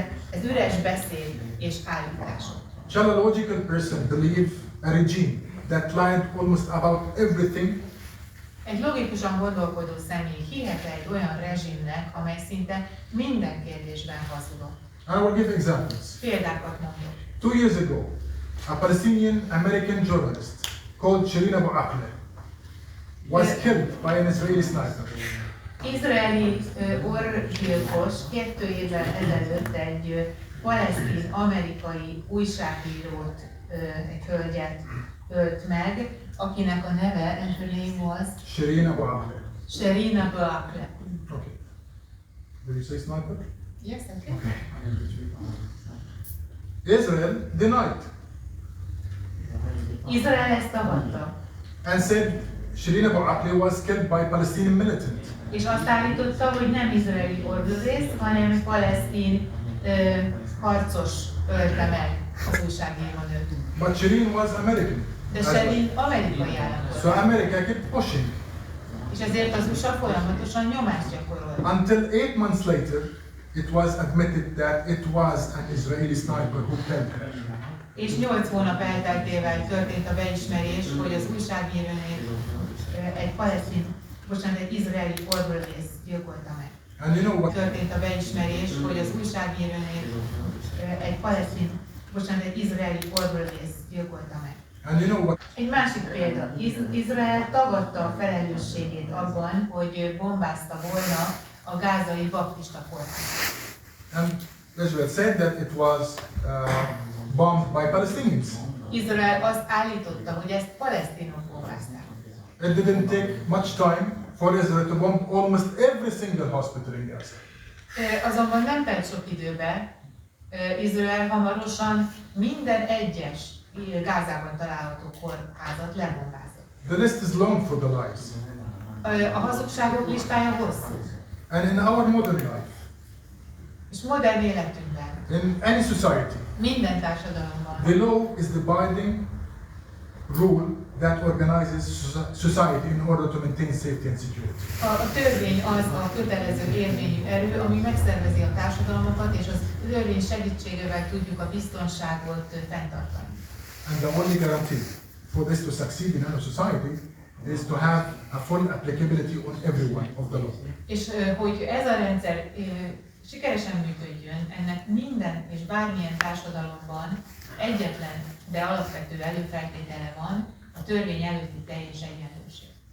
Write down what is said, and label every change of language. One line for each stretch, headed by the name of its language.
Hungarian: Ez üres beszéd és állítások.
English: Shall a logical person believe a regime that lied almost about everything?
Hungarian: Egy logikusan gondolkodó személy hihet egy olyan rezsimnek, amely szinte minden kérdésben hazudott.
English: I will give examples.
Hungarian: Példákat mondok.
English: 2 years ago, a Palestinian-American journalist called Shirin Abu Akleh was killed by an Israeli sniper.
Hungarian: Izraeli orrgyilkos 2 évvel ezelőtt egy palesztin-amerikai újságírót, egy hölgyet ölt meg, akinek a neve,
English: and her name was? Shirin Abu Akleh. Shirin Abu Akleh. Okay. Did you say sniper? Yes, okay. Israel denied
Hungarian: Izrael ezt tagadta.
English: and said Shirin Abu Akleh was killed by Palestinian militant.
Hungarian: És azt állította, hogy nem izraeli orvlővész, hanem palesztin harcos ölte meg az újságírónőt.
English: But Shirin was American.
Hungarian: De Shirin amerikai állampolgár.
English: So America kept pushing
Hungarian: És ezért az USA folyamatosan nyomást gyakorolt.
English: until 8 months later it was admitted that it was an Israeli sniper who killed her.
Hungarian: És 8 hónap elteltével történt a beismerés, hogy az újságírónőt egy izraeli orvlővész gyilkolta meg.
English: And you know what?
Hungarian: Történt a beismerés, hogy az újságírónőt egy izraeli orvlővész gyilkolta meg.
English: And you know what?
Hungarian: Egy másik példa. Izrael tagadta a felelősségét abban, hogy bombázta volna a gázai baptista kórházat.
English: And Israel said that it was bombed by Palestinians.
Hungarian: Izrael azt állította, hogy ezt palesztinok bombázták.
English: It didn't take much time for Israel to bomb almost every single hospital in Gaza.
Hungarian: Azonban nem telt sok időbe, Izrael hamarosan minden egyes Gázában található kórházat lebombázott.
English: The list is long for the lies.
Hungarian: A hazugságok listája hosszú.
English: And in our modern life,
Hungarian: És modern életünkben,
English: in any society,
Hungarian: minden társadalomban,
English: the law is the binding rule that organizes society in order to maintain safety and security.
Hungarian: a törvény az a kötelező érvényű erő, ami megszervezi a társadalmakat, és az törvény segítségével tudjuk a biztonságot fenntartani.
English: And the only guarantee for this to succeed in our society is to have a full applicability on everyone of the law.
Hungarian: És hogy ez a rendszer sikeresen működjön, ennek minden és bármilyen társadalomban egyetlen, de alapvető előfeltétele van, a törvény előtti teljes egyenlőség.